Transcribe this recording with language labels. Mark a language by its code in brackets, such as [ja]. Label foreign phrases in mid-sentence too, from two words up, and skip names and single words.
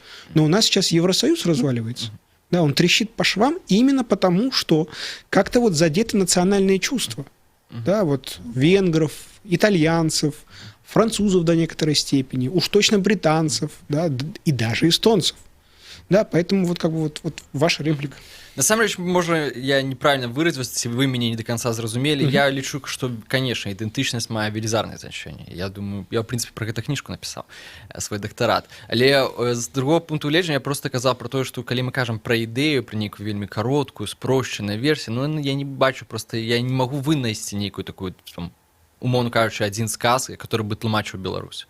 [ru] Но у нас сейчас Евросоюз разваливается. Да, он трещит по швам именно потому, что как-то вот задеты национальные чувства. Да, вот венгров, итальянцев, французов до некоторой степени, уж точно британцев, да, и даже эстонцев. Да, поэтому вот как бы вот ваша реплика. [be] Насамрэч, можа, я неправільна выразіўся, ці вы мяне не [ru] до конца [be] зразумелі. Я лічу, што, канешне, ідэнтычнасць мае велізарнае значэнне. Я думаю, я, в прынцыпе, пра гэта кніжку напісаў, свой дактарат. Але з другого пункту гледжання я проста казаў пра тое, што калі мы кажам пра ідэю, пра нейкую вельмі кароткую, спрошчаную версію, ну, я не бачу, проста я не магу вынайсці нейкую такую, там, умоўно кажучы, адзін сказ, [ru] который бы [be] тлумачыў Беларусь.